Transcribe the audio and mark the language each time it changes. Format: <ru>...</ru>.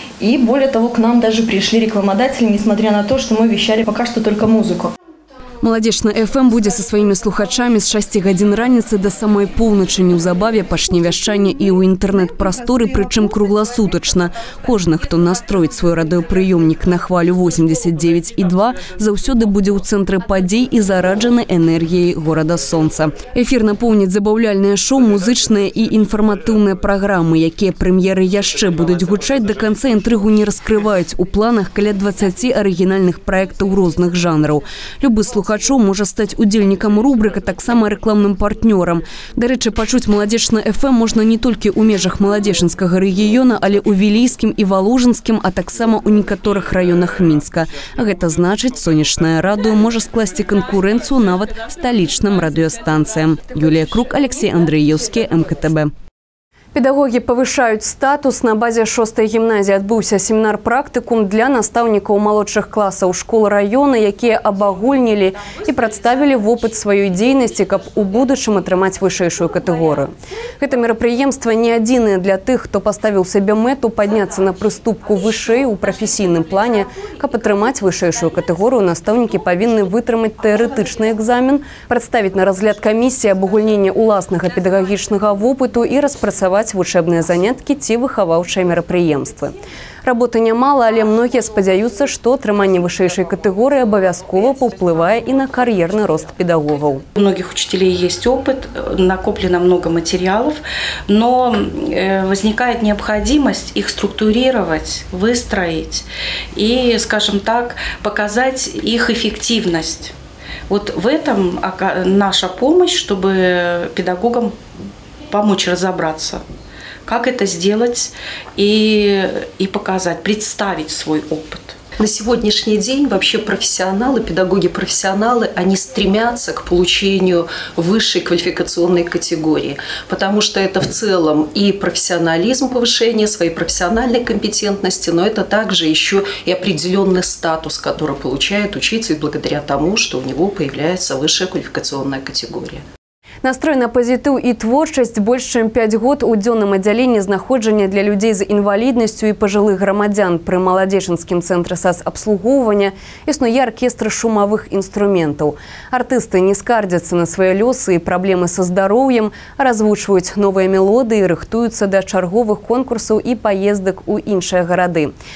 <ru>И более того, к нам даже пришли рекламодатели, несмотря на то, что мы вещали пока что только музыку.</ru> <be>Молодечна FM будзе са сваімі слухачамі з 6 гадзін раніцы да самай поўначы. Неўзабаве пачне вяшчанне і ў інтэрнэт-прасторы, прычым кругласутачна. Кожны, хто настроіць свой радыёпрыёмнік на хвалю 89,2, заўсёды будзе ў цэнтры падзей і зараджаны энергіяй горада сонца. Эфір напоўніць забаўляльныя шоу, музычныя і інфарматыўныя праграмы, якія прэм'еры яшчэ будуць гучаць, да канца інтрыгу не раскрываюць. У планах каля 20 арыгінальных праектаў розных жанраў. Любы слухач можа стаць удзельнікам рубрыка, таксама рэкламным партнёрам. Дарэчы, пачуць Молодечна FM можна не толькі ў межах Маладзечынскага рэгіёна, але ў Вілейскім і Валужынскім, а таксама ў некаторых раёнах Мінска. Гэта значыць, сонечнае радыё можа скласці канкурэнцыю нават сталічным радыёстанцыям. Юлія Крук, Алексей Андрыеўскі, МКТБ.</be> <ru>Педагоги повышают статус.</ru> <be>На базе 6-й гімназіі адбыўся семінар-практыкум для настаўнікаў малодшых класаў школ района, якія абагульнілі і прадставілі вопыт сваёй дзейнасці, каб у будучым атрымаць вышэйшую катэгорыю. Гэта мерапрыемства не адзінае для тых, хто паставіў сабе мэту падняцца на прыступку вышэй у прафесійным плане. Каб атрымаць вышэйшую катэгорыю, настаўнікі павінны вытрымаць тэарэтычны экзамен, прадставіць на разгляд камісіі абагульнення ўласнага педагагічнага вопыту і распрацаваць вучэбныя заняткі ці выхаваўчыя мерапрыемствы. Работы нямала, але многія спадзяюцца, што атрыманне вышэйшай катэгорыі абавязкова паўплывае і на кар'ерны рост педагогаў.</be> <ru>У многих учителей есть опыт, накоплено много материалов, но возникает необходимость их структурировать, выстроить и, скажем так, показать их эффективность. Вот в этом наша помощь, чтобы педагогам помочь разобраться, как это сделать и показать, представить свой опыт. На сегодняшний день вообще профессионалы, педагоги-профессионалы, они стремятся к получению высшей квалификационной категории, потому что это в целом и профессионализм, повышение своей профессиональной компетентности, но это также еще и определенный статус, который получает учитель благодаря тому, что у него появляется высшая квалификационная категория.</ru> <be>Настрой на пазітыў і творчасць. Больш чым 5 год у дзённым аддзяленні знаходжання для людзей з інваліднасцю і пажылых грамадзян пры Маладзечынскім цэнтры сацабслугоўвання існуе аркестр шумавых інструментаў. Артысты не скардзяцца на свае лёсы і праблемы са здароўем, развучваюць новыя мелодыі, рыхтуюцца да чарговых конкурсаў і паездак у іншыя гарады.</be>